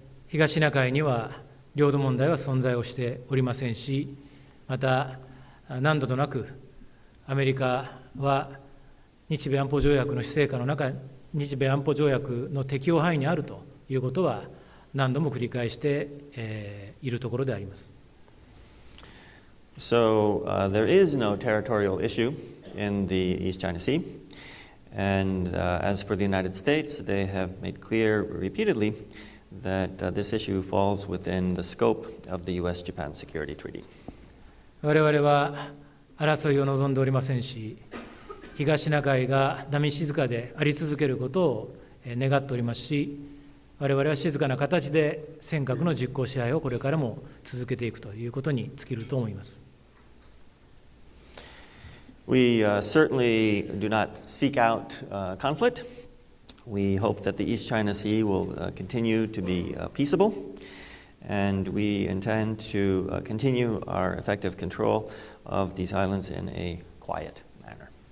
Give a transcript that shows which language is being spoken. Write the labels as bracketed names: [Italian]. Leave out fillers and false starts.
[Japanese] 東シナ海には領土問題は存在をしておりませんし、また何度となくアメリカは日米安保条約の施行下の中、日米安保条約の適用範囲にあるということは何度も繰り返しているところであります。 [English] So there is no territorial issue in the East China Sea, and as for the United States, they have made clear repeatedly that this issue falls within the scope of the U.S.-Japan Security Treaty. [Japanese] 我々は争いを望んでおりませんし、東シナ海が波静かであり続けることを願っておりますし、我々は静かな形で尖閣の実効支配をこれからも続けていくということに尽きると思います。 [English] We certainly do not seek out conflict. We hope that the East China Sea will continue to be peaceable, and we intend to continue our effective control of these islands in a quiet manner.